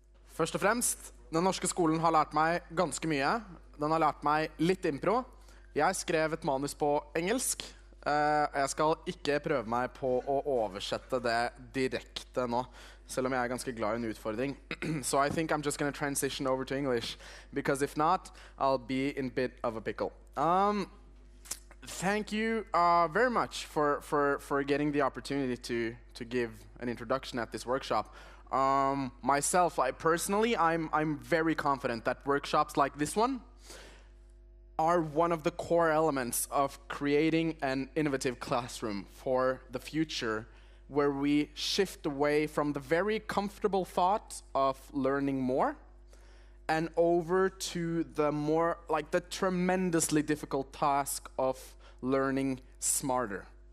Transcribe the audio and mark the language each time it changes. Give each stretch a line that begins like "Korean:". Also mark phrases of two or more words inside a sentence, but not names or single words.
Norwegian: Først og fremst, den norske skolen har lært meg ganske mye. Den har lært meg litt impro. Jeg skrev et manus på engelsk. Jeg skal ikke prøve meg på å oversette det direkte nå, selv om jeg er ganske glad i en utfordring.
English: So I think I'm just going to transition over to English, because if not, I'll be in a bit of a pickle. Thank you very much for getting the opportunity to give an introduction at this workshop. Myself, I'm very confident that workshops like this one are one of the core elements of creating an innovative classroom for the future, where we shift away from the very comfortable thought of learning more and over to the more, like the tremendously difficult task of learning smarter.